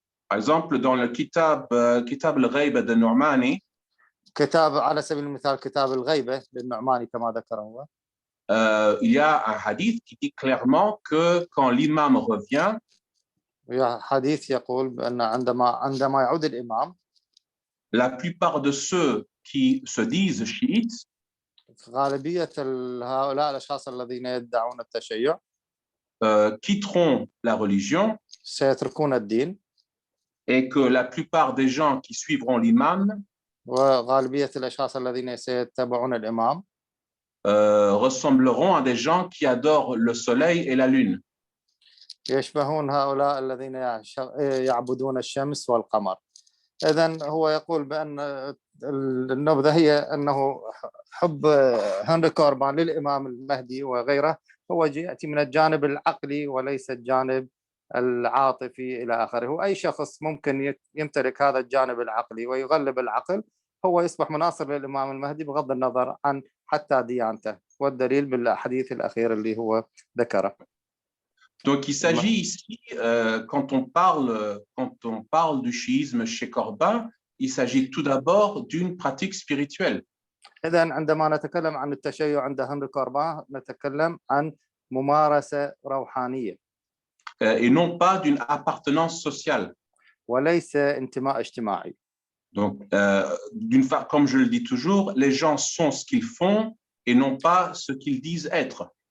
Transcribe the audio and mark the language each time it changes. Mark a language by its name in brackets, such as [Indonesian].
[French] Par exemple, dans le Kitab al-Ghayba de Nu'mani, [Arabic] كتاب على سبيل المثال كتاب الغيبة للنعماني كما ذكر هو. [French] Il y a un hadith qui dit clairement que quand l'imam revient, [Arabic] حديث يقول بأن عندما يعود الإمام، [French] la plupart de ceux qui se disent chiites, [Arabic] غالبية هؤلاء الأشخاص الذين يدعون التشيع [French] quitteront la religion, [Arabic] سيتركون الدين، [French] et que la plupart des gens qui suivront l'imam [Arabic] وغالبية الأشخاص الذين سيتبعون الإمام [French] ressembleront à des gens qui adorent le soleil et la lune. [Arabic] يشبهون هؤلاء الذين يعبدون الشمس والقمر. إذن هو يقول بأن النبذة هي أنه حب هنري كوربان للإمام المهدي وغيره هو يأتي من الجانب العقلي وليس الجانب العاطفي إلى آخره. وأي شخص ممكن يمتلك هذا الجانب العقلي ويغلب العقل هو يصبح مناصر للإمام المهدي بغض النظر عن حتى ديانته، والدليل بالحديث الأخير اللي هو ذكره. [French] Donc il s'agit ici, quand on parle du chiisme chez Corbin, il s'agit tout d'abord d'une pratique spirituelle. [Arabic] إذن عندما نتكلم عن التشيع عند هنري كوربان نتكلم عن ممارسة روحانية. [French] Et non pas d'une appartenance sociale. [Arabic] وليس انتماء اجتماعي. [French] Donc, comme je le dis toujours, les gens sont ce qu'ils font et non pas ce qu'ils disent être.